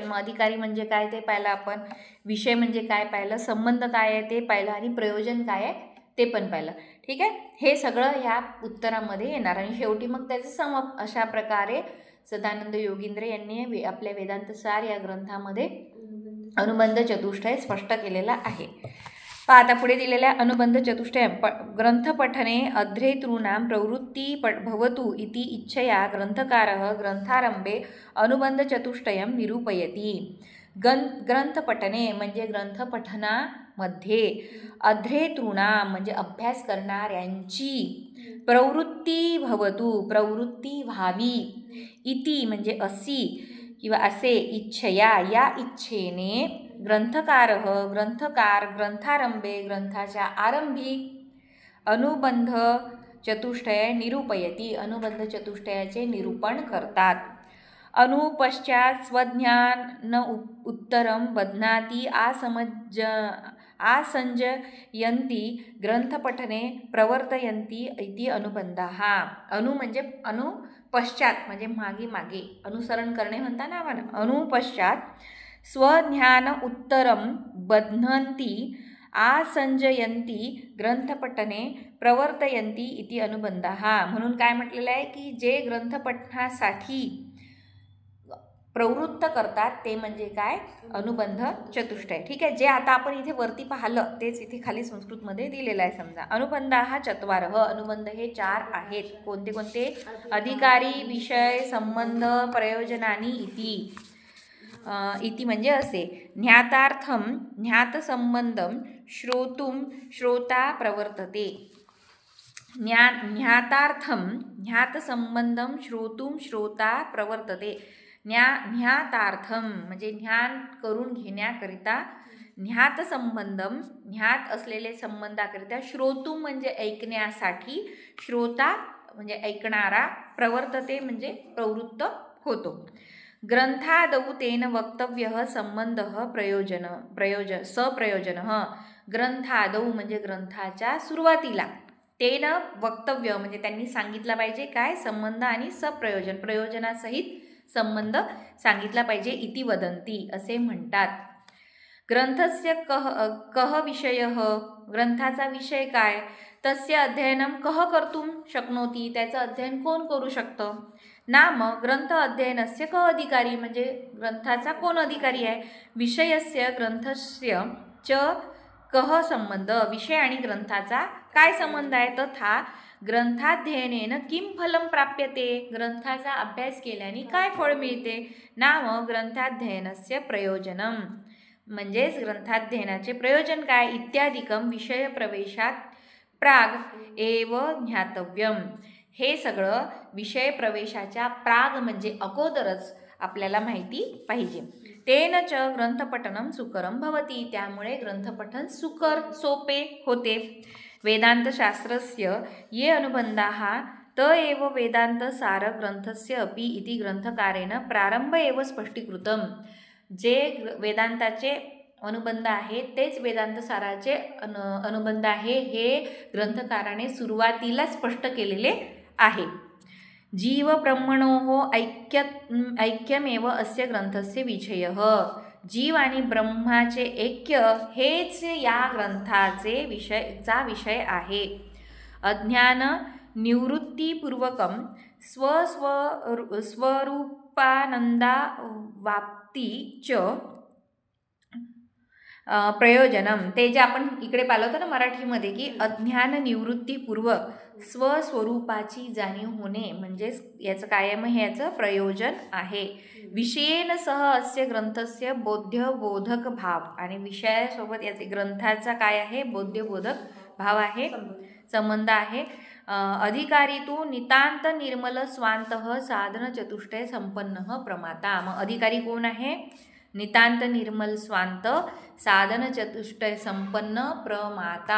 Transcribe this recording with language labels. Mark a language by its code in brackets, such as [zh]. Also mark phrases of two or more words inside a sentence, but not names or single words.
[mr] मग अधिकारी म्हणजे काय ते पाहिलं आपण, विषय म्हणजे काय पाहिलं, संबंध काय आहे ते पाहिलं आणि प्रयोजन काय आहे ते पण पाहिलं. ठीक आहे. हे सगळं ह्या उत्तरामध्ये येणार आणि शेवटी मग त्याचं समप. अशा प्रकारे सदानंद योगींद्र यांनी आपल्या वेदांत सार या ग्रंथामध्ये अनुबंध चतुष्टय स्पष्ट केलेला आहे. [sa] आता पुढे दिलेल्या अनुबंध चतुष्टय ग्रंथपठने अध्रेतॄणां प्रवृत्ती भवतु इति इच्छया ग्रंथकारः ग्रंथारंभे अनुबंध चतुष्टयं निरूपयति। [mr] ग्रंथपठने म्हणजे ग्रंथपठनामध्ये, अध्रेतॄणां म्हणजे अभ्यास करणाऱ्यांची, [sa] प्रवृत्ती भवतु [mr] प्रवृत्ती व्हावी, इति म्हणजे अशी किंवा असे, इच्छया या इच्छेने, [sa] ग्रंथकार ग्रंथारंभे [mr] ग्रंथाच्या आरंभी, [sa] अनुबंध चतुष्टय निरूपयति [mr] अनुबंध चतुष्टयाचे निरूपण करतात। [sa] अनुपश्चात स्वज्ञान उत्तरम बध्नाती आसंजयन्ति ग्रंथपठने प्रवर्तयन्ति इति अनुबंधाः। [mr] अनु म्हणजे पश्चात म्हणजे मागे अनुसरण करणे म्हणता ना आपण। [sa] अनुपश्चात स्वज्ञान उत्तरम बध्नन्ति आसंजयन्ति ग्रंथपठने प्रवर्तयन्ति इति अनुबंधाः। [mr] म्हणून काय म्हटलेलं आहे की जे ग्रंथपठनासाठी प्रवृत्त करतात ते म्हणजे काय, अनुबंध चतुष्टय। ठीक आहे, जे आता आपण इथे वरती पाहिलं तेच इथे खाली संस्कृतमध्ये दिलेलं आहे। समजा [sa] अनुबंधाः चत्वारः, [mr] अनुबंध हे 4 आहेत। कोणते कोणते, अधिकारी, विषय, संबंध, [sa] प्रयोजनानि इति [mr] म्हणजे असे। [sa] ज्ञातार्थम ज्ञातसंबंधम श्रोतुम श्रोता प्रवर्तते। ज्ञातार्थम ज्ञातसंबंधम श्रोतुम श्रोता प्रवर्तते। [mr] ज्ञातार्थम म्हणजे ज्ञान करून घेण्याकरिता, ज्ञातसंबंधम ज्ञात असलेले संबंधाकरिता, श्रोतुम म्हणजे ऐकण्यासाठी, श्रोता म्हणजे ऐकणारा, प्रवर्तते म्हणजे प्रवृत्त होतो। [sa] ग्रंथादौ तेन वक्तव्यः संबंधः सप्रयोजनः। [mr] ग्रंथादौ म्हणजे ग्रंथाच्या सुरुवातीला, [sa] तेन वक्तव्य [mr] म्हणजे त्यांनी सांगितलं पाहिजे काय, संबंध आणि सप्रयोजन प्रयोजनासहित संबंध सांगितला पाहिजे, [sa] इति वदन्ति [mr] असे म्हणतात। [sa] ग्रंथस्य कः विषयः, [mr] ग्रंथाचा विषय काय, [sa] तस्य अध्ययनं कः कर्तुं शक्नोति, [mr] त्याचं अध्ययन कोण करू शकतं। [sa] नाम ग्रंथ अध्ययनस्य कः अधिकारी [mr] म्हणजे ग्रंथाचा कोण अधिकारी आहे। [sa] विषयस्य ग्रंथस्य च कः संबंध, [mr] विषय आणि ग्रंथाचा काय संबंध आहे। [sa] तथा ग्रंथाध्ययनेन किं फलं प्राप्यते, [mr] ग्रंथाचा अभ्यास केल्याने काय फळ मिळते। [sa] नाम ग्रंथाध्ययनस्य प्रयोजनम [mr] म्हणजेच ग्रंथाध्ययनाचे प्रयोजन काय, [sa] इत्यादिकम विषय प्रवेशात प्राग एव ज्ञातव्यम। [mr] हे सगळं विषय प्रवेशाच्या प्राग म्हणजे अगोदरच आपल्याला माहिती पाहिजे। [sa] तेन च ग्रंथपठनं सुकरं भवति, [mr] त्यामुळे ग्रंथपठन सुकर सोपे होते। [sa] वेदान्तशास्त्रस्य ये अनुबन्धाः त एव वेदान्तसार ग्रंथस्य अपि इति ग्रंथकारेण प्रारंभ एव स्पष्टीकृतम। [mr] जे वेदांताचे अनुबंध आहे तेच वेदांतसाराचे अनुबंध आहे, हे ग्रंथकाराने सुरुवातीला स्पष्ट केलेले आहे। [sa] जीव ब्रह्मणोः ऐक्यमेव अस्य ग्रंथस्य विषयः, [mr] जीव आणि ब्रह्माचे ऐक्य हेच या ग्रंथाचे विषय आहे। [sa] अज्ञान निवृत्तीपूर्वकम स्वरूपानंदा वाप्ती च प्रयोजनम, [mr] ते जे आपण इकडे पाहिलं होतं ना मराठीमध्ये की अज्ञान निवृत्तीपूर्वक स्वस्वरूपाची जाणीव होणे म्हणजेच याचं काय आहे, मग हे याचं प्रयोजन आहे। [sa] विषयेन सह अस्य ग्रंथस्य बोध्यबोधक भाव, [mr] आणि विषयासोबत याचे ग्रंथाचा काय आहे, बोध्यबोधक भाव आहे, संबंध आहे। [sa] अधिकारी तू नितांत निर्मल स्वांतः साधन चतुष्टय संपन्न प्रमाता। [mr] मग अधिकारी कोण आहे, [sa] नितांत निर्मल स्वांत साधन चतुष्टय संपन्न प्रमाता।